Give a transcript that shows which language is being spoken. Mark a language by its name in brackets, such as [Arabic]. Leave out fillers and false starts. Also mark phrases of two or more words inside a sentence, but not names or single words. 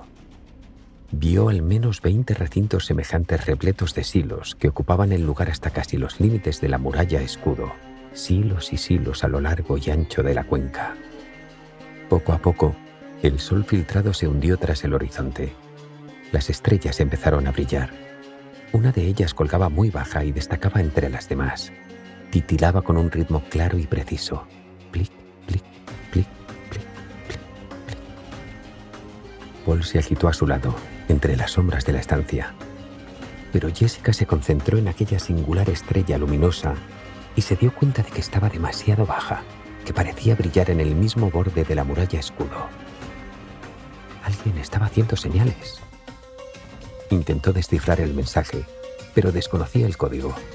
[Spanish] Vio al menos 20 recintos semejantes repletos de silos que ocupaban el lugar hasta casi los límites de la muralla escudo, silos y silos a lo largo y ancho de la cuenca. Poco a poco, el sol filtrado se hundió tras el horizonte. Las estrellas empezaron a brillar. Una de ellas colgaba muy baja y destacaba entre las demás. Titilaba con un ritmo claro y preciso. Plic, plic, plic, plic, plic, plic. Paul se agitó a su lado, entre las sombras de la estancia. Pero Jessica se concentró en aquella singular estrella luminosa y se dio cuenta de que estaba demasiado baja, que parecía brillar en el mismo borde de la muralla escudo. Alguien estaba haciendo señales. Intentó descifrar el mensaje, pero desconocía el código.